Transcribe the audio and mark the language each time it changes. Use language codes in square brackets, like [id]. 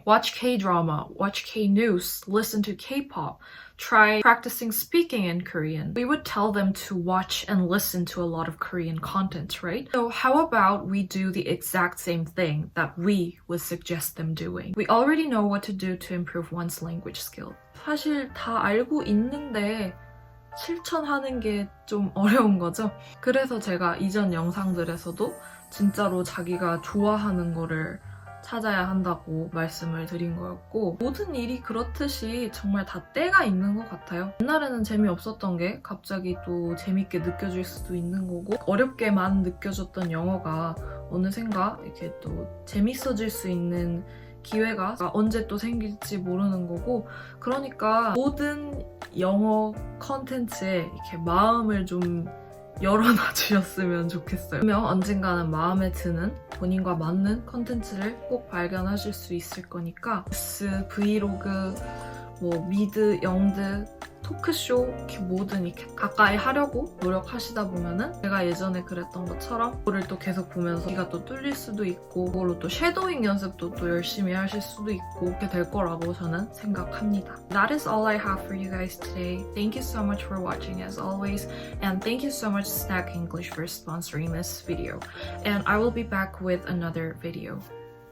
[en] Watch K-drama, watch K-news, listen to K-pop, try practicing speaking in Korean. We would tell them to watch and listen to a lot of Korean content, right? So how about we do the exact same thing that we would suggest them doing? We already know what to do to improve one's language skill. [ko] 사실 다 알고 있는데 실천하는 게 좀 어려운 거죠. 그래서 제가 이전 영상들에서도 진짜로 자기가 좋아하는 거를 찾아야 한다고 말씀을 드린 거였고, 모든 일이 그렇듯이 정말 다 때가 있는 것 같아요. 옛날에는 재미없었던 게 갑자기 또 재밌게 느껴질 수도 있는 거고, 어렵게만 느껴졌던 영어가 어느샌가 이렇게 또 재밌어질 수 있는 기회가 언제 또 생길지 모르는 거고, 그러니까 모든 영어 컨텐츠에 이렇게 마음을 좀 열어놔 주셨으면 좋겠어요. 그러면 언젠가는 마음에 드는 본인과 맞는 컨텐츠를 꼭 발견하실 수 있을 거니까 뉴스, 브이로그, 뭐 미드, 영드, 토크쇼 이렇게 뭐든 이렇게 가까이 하려고 노력하시다 보면은 제가 예전에 그랬던 것처럼 그거를 또 계속 보면서 귀가 또 뚫릴 수도 있고 그걸로 또 쉐도잉 연습도 또 열심히 하실 수도 있고 그렇게 될 거라고 저는 생각합니다. [en] That is all I have for you guys today. Thank you so much for watching as always, and thank you so much 스낵잉글리쉬 for sponsoring this video. And I will be back with another video.